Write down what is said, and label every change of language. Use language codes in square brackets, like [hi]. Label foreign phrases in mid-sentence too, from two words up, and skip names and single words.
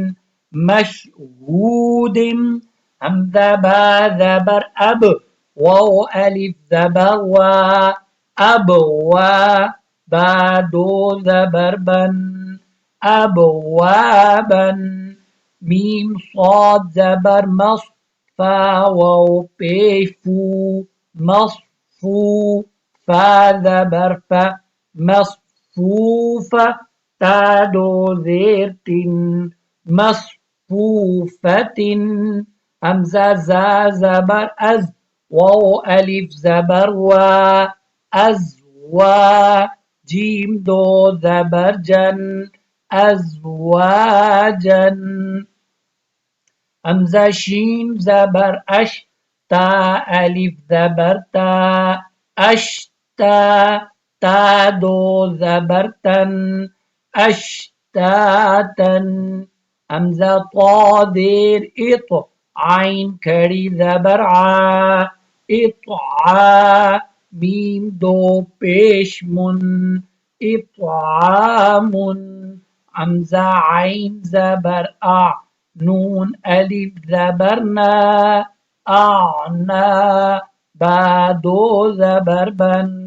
[ur] مشہود حمزہ با زبر اب واو الف زبر وا اب وا با دو زبر بن اب وابن میم صاد زبر مص فا واو پیش فو مصفو فا زبر فا مصفوف تا دو زیر تن مصفوفت حمزہ زا زبر از واو الف زبر وا از وا جیم دو زبر جن ازواجن حمزہ شین زبر اش تا الف زبر تا اشتا تا دو زبر تن اشتاتن حمزہ طا دیر اط عین کھڑی زبر ع اطعا میم دو پیش من اطعام حمزہ عین زبر آ نون الف زبر نا اعنا با دو زبر بن